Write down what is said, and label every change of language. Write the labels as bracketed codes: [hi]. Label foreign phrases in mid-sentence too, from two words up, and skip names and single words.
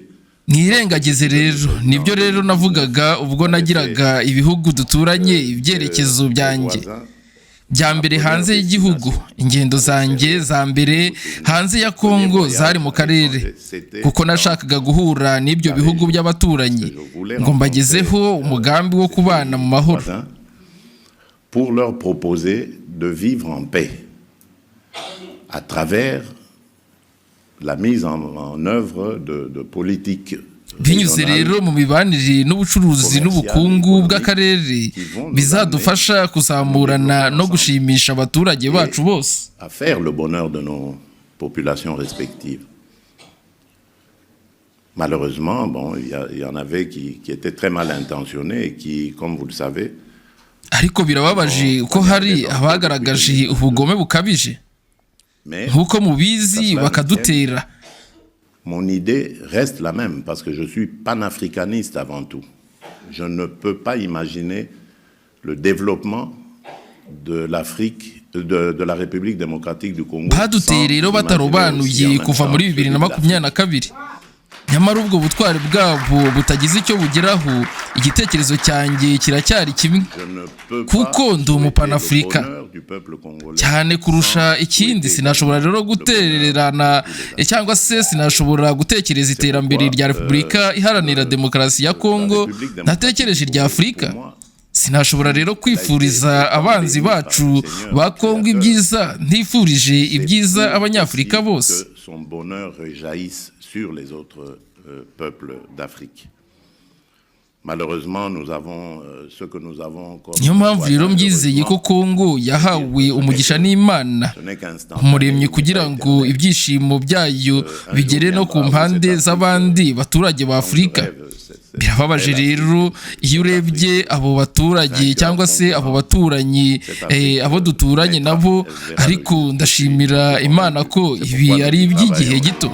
[rw] Mwirengagize rero nibyo rero navugaga ubwo nagiraga ibihugu duturanye ibyerekezo byanjye bya mbere hanze y'igihugu. Ingendo zanjye za mbere hanze ya Kongo zari mu karere kuko nashakaga guhura n'ibyo bihugu by'abaturanyi ngo mbagezeho umugambi wo kubana mu mahoro. [fr] Pour leur proposer de vivre en paix à travers la mise en œuvre de politiques [rw] binyuze rero mu mibanire n'ubucuruzi n'ubukungu bw'akarere bizadufasha kuzamurana no gushimisha abaturage bacu bose, [fr] à faire le bonheur de nos populations respectives. Malheureusement, bon, il y en avait qui étaient très mal intentionnés et qui, comme vous le savez, [rw] ariko birababaje ko hari abagaragaje ubugome bukabije nk'uko mubizi bakadutera. [fr] Mon idée reste la même parce que je suis panafricaniste avant tout. Je ne peux pas imaginer le développement de l'Afrique, de la République démocratique du Congo. [rw] Baduteye rero batarobanuye kuva muri 2022. Nyamara ubwo butwari bwabo butagize icyo bugeraho, igitekerezo cyanjye kiracyari kimwe kuko ndi umupanafrika cyane kurusha ikindi. Sinashobora rero gutererana cyangwa se sinashobora gutekereza iterambere rya Repubulika Iharanira Demokarasi ya Kongo ntatekereje rya Afurika. Sinashobora rero kwifuriza abanzi bacu ba Kongo ibyiza ntifurije ibyiza abanyafurika bose. [fr] Sur les autres peuples d'Afrique. Malheureusement, nous avons ce que nous avons comme [rw] niyo mpamvu rero mbyizeye ko Kongo yahawe umugisha n'Imana umuremye kugira ngo ibyishimo byayo bigere no ku mpande z'abandi baturage ba Afurika. Birababaje rero iyo urebye abo baturage cyangwa se abo baturanyi abo duturanye nabo, ariko ndashimira Imana ko ibi ari iby'igihe gito.